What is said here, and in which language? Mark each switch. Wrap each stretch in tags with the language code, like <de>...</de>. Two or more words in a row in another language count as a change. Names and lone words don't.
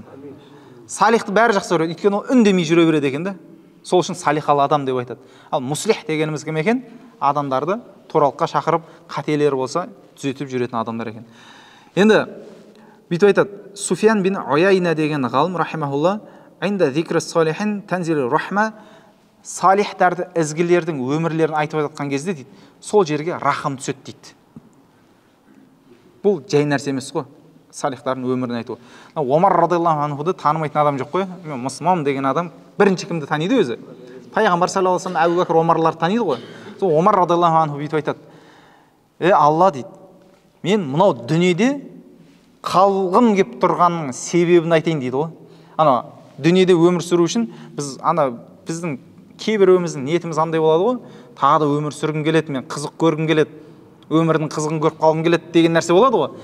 <kk>Салихты бәрі жақсы көреді, өйткені ол үндемей жүре береді екен де. Сол үшін салихалы адам деп айтады. Ал муслих дегеніміз кім екен? Адамдарды туралыққа шақырып, қателері болса түзетіп жүретін адамдар екен. Енді бүйтіп айтады, Суфиян бин Уяйна деген ғалым рахимахулла,</kk> <ar>"عند ذكر الصالحين تنزل الرحمة",</ar> <kk>салихтарды, ізгілердің өмірлерін айтып жатқан кезде дейді, сол жерге рахым түседі дейді. Бұл жай нәрсе емес қой, салихтардың өмірін айту. Омар</kk> <ar>رضي الله عنه</ar> <kk>танымайтын адам жоқ қой. Мен мұсылман деген адам бірінші кімді таниды өзі?</kk> <ar>Пайғамбар صلى الله عليه وسلم,</ar> <kk>Әбу Бәкір, Омарларды таниды ғой. Сол Омар</kk> <ar>رضي الله عنه</ar> <kk>бүйтіп айтады: "Алла дейді, мен мынау дүниеде қалғым кеп тұрғанның себебін айтайын дейді ғой. Ана дүниеде өмір сүру үшін біздің кейбіреуіміздің ниетіміз андай болады ғой, тағы да өмір сүргім келеді, мен қызық көргім келеді, өмірдің қызығын көріп қалғым келеді деген нәрсе болады ғой.</kk>